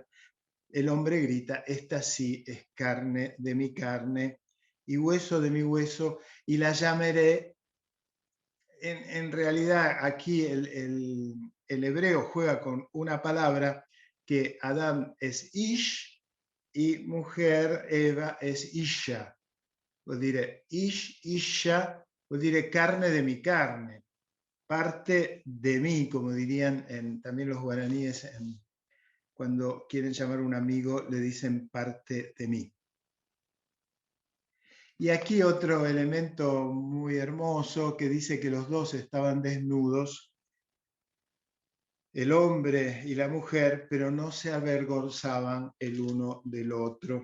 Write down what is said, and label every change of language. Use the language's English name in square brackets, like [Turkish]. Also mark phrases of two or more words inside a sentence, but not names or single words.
[Spanish] El hombre grita, esta sí es carne de mi carne y hueso de mi hueso, y la llamaré. En realidad aquí el hebreo juega con una palabra que Adán es Ish y mujer, Eva, es Isha. [Italian] Vuol dire [Spanish] Ish, Isha, [Italian] vuol dire [Spanish] carne de mi carne, parte de mí, como dirían también los guaraníes, cuando quieren llamar a un amigo le dicen parte de mí. Y aquí otro elemento muy hermoso que dice que los dos estaban desnudos, el hombre y la mujer, pero no se avergonzaban el uno del otro.